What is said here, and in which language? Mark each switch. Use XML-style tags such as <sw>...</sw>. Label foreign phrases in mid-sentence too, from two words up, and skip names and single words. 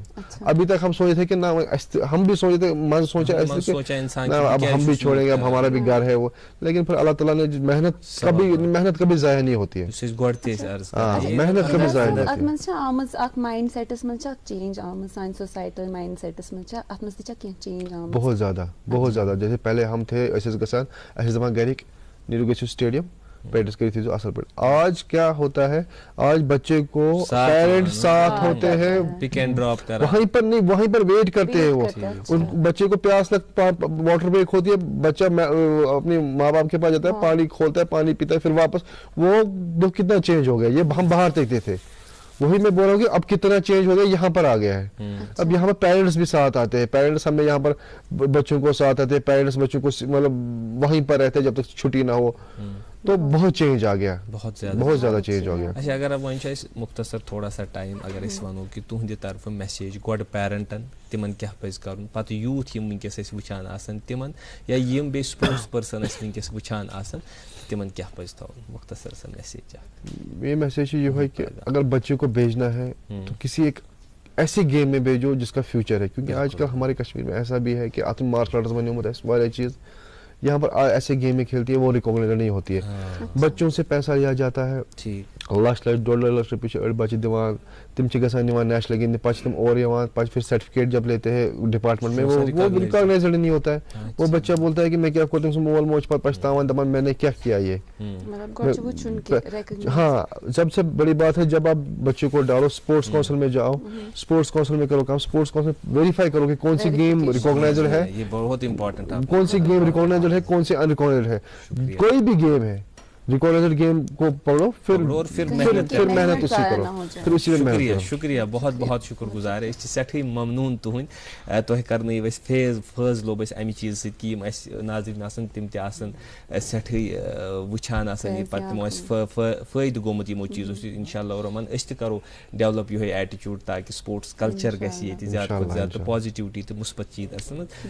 <ur>ابھی تک ہم سوچے تھے کہ نہ ہم بھی سوچے تھے من سوچا ایسے اب ہم بھی چھوڑیں گے اب ہمارا بھی گھر ہے وہ لیکن پھر اللہ تعالیٰ نے محنت کبھی ضائع نہیں ہوتی ہے. محنت کبھی ضائع نہیں ہوتی. بہت زیادہ جیسے پہلے ہم تھے ایسے</ur> <ks>گژھان اَسہِ ٲسۍ دَپان گرِکۍ نیٖرِو گٔژھِو سٹیڈیم</ks> <ur>پریکٹس کریے تھے اصل پہ. آج کیا ہوتا ہے آج بچے کو پیرنٹ ساتھ ہوتے ہیں</ur> <en>pick and drop</en> <ur>وہیں پر نہیں وہیں پر ویٹ کرتے ہیں وہ ان بچے کو پیاس واٹر بریک ہوتی ہے بچہ اپنے ماں باپ کے پاس جاتا ہے پانی کھولتا ہے پانی پیتا ہے پھر واپس وہ کتنا چینج ہو گیا. یہ ہم باہر دیکھتے تھے وہی میں بول رہا ہوں کہ اب کتنا چینج ہو گیا یہاں پر آ گیا ہے. اب یہاں پر پیرنٹس بھی ساتھ آتے ہیں پیرنٹس ہمیں یہاں پر بچوں کو ساتھ آتے ہیں پیرنٹس بچوں کو مطلب وہیں پر رہتے ہیں جب تک چھٹی نہ ہو. تو بہت چینج آ گیا, بہت زیادہ چینج ہو گیا.</ur> <ks>اچھا اگر اب وۄنۍ چھُ اَسہِ مختصر</ks> <ur>تھوڑا سا</ur> <ks>ٹایم اگر أسۍ وَنو کہِ تُہنٛدِ طرفہٕ میسیج گۄڈٕ پیرنٹن تِمن کیاہ پَزِ کَرُن, پَتہٕ یوٗتھ یِم وٕنکیٚس أسۍ وٕچھان آسان تِمن یا یِم بیٚیہِ</ks> <en>sports person</en> <ks>أسۍ وٕنکیٚس وٕچھان آسان تِمن کیاہ پَزِ تھاوُن مختصر سا میسیج اکھ.</ks> <ur>یہ میسیج ہے یہ کہ اگر بچے کو بھیجنا ہے تو کسی ایک ایسی گیم میں بھیجو جس کا فیوچر ہے, کیونکہ آج کل ہمارے کشمیر میں ایسا بھی ہے کہ اتھ</ur> <en>martial arts</en> <ur>بنے ہوتے ہیں</ur> <ks>واریاہ چیز</ks> <ur>یہاں پر ایسے گیمیں کھیلتی ہے وہ ریکگنائز نہیں ہوتی ہے. بچوں سے پیسہ لیا جاتا ہے,</ur> <ks>لچھ لچھ 2.5 لاکھ روپیے چھِ أڑۍ بچہِ دِوان, تِم چھِ گژھان نِوان نیشنل گِنٛدنہِ, پتہٕ چھِ تِم اور یِوان, پتہٕ</ks> <ur>پھر سرٹیفکیٹ جب لیتے ہیں ڈپارٹمنٹ میں وہ ریکگنائزڈ نہیں ہوتا ہے. وہ بچہ بولتا ہے کہ میں کیا کرتا ہوں,</ur> <ks>مول موج پتہٕ پچھتاوان دپان</ks> <ur>میں نے کیا کیا یہ. ہاں سب سے بڑی بات ہے جب آپ بچے کو ڈالو اسپورٹس کونسل میں جاؤ, اسپورٹس کونسل میں کرو کام, اسپورٹس کونسل ویریفائی کرو کہ کون سی گیم ریکگنائزڈ ہے, یہ بہت امپورٹنٹ ہے, کون سی گیم ریکگنائزڈ ہے, کون سی ان ریکگنائزڈ ہے. کوئی بھی گیم ہے ریکگنائزڈ گیم کو پڑھو پھر محنت اسی کرو, پھر اسی میں شکریہ شکریہ بہت بہت شکر گزار</ur> <ks>أسۍ چھِ سٮ۪ٹھٕے ممنوٗن تُہٕنٛدۍ تۄہہِ کَرنٲیِو اَسہِ فٲض لوٚب اَسہِ اَمہِ چیٖزٕ سۭتۍ کہِ یِم اَسہِ ناظریٖن آسان تِم تہِ آسان سٮ۪ٹھٕے وٕچھان آسان یہِ پَتہٕ تِمو اَسہِ فٲیدٕ گوٚمُت یِمو چیٖزو سۭتۍ</ks> <ar>اِنشاء اللہ</ar> <ks>رحمان أسۍ تہِ کَرو ڈٮ۪ولَپ یِہوٚے ایٹِچوٗڈ تاکہِ</ks> <en>sports culture</en> <ks>گژھِ ییٚتہِ زیادٕ کھۄتہٕ زیادٕ تہٕ پازِٹِوِٹی تہٕ مُثبت چیٖز آسن منٛز.</ks>